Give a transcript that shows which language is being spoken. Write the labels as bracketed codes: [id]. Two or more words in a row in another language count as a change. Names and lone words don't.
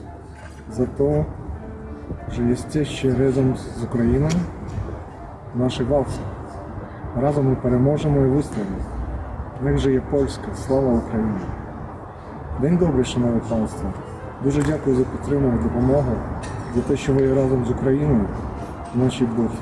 [pl] Za to, że jesteście razem z Ukrainą w naszej walce. Razem my [uk] переможемо і вистоїмо. [pl] Niech żyje Polska, [uk] слава Україні. День добрий, Шановні Państwo. Дуже дякую за підтримку і допомогу, за те, що ви разом з Україною в нашій битві.